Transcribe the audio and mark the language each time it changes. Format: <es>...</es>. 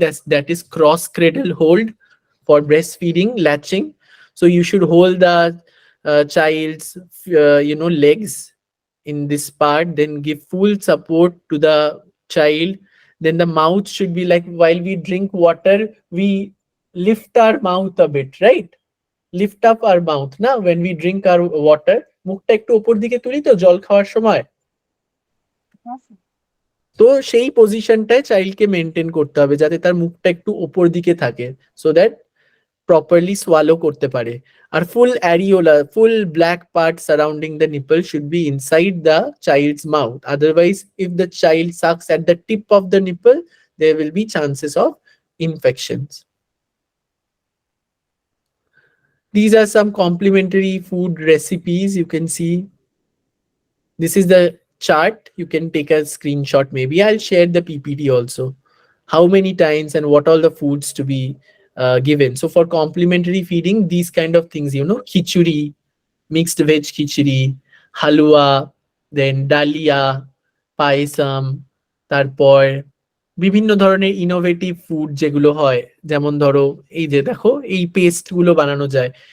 <en>That is cross cradle hold for breastfeeding, latching. So you should hold the child's legs in this part, then give full support to the child. Then the mouth should be like, while we drink water, we lift our mouth a bit, right? Lift up our mouth</en> <bn>না,</bn> <en>when we drink our water,</en> <bn>মুখটা একটু উপর দিকে তুলি তো জল খাওয়ার সময়। তো সেই পজিশনটায় চাইল্ডকে মেনটেন করতে হবে যাতে তার মুখটা একটু উপর দিকে থাকে, সো দ্যাট properly swallow করতে পারে।</bn> <en>আর full areola, full black part surrounding the nipple should be inside the child's mouth. Otherwise, if the child sucks at the tip of the nipple, there will be chances of infections. These are some complementary food recipes. You can see this is the chart. You can take a screenshot. Maybe I'll share the PPT also. How many times and what all the foods to be given. So for complementary feeding, these kind of things, khichuri, mixed veg khichuri, halwa, then dalia,</en> <bn>পায়সাম, তারপর বিভিন্ন ধরনের innovative food যেগুলো হয়, যেমন ধরো এই যে দেখো এই পেস্ট গুলো বানানো যায়।</bn>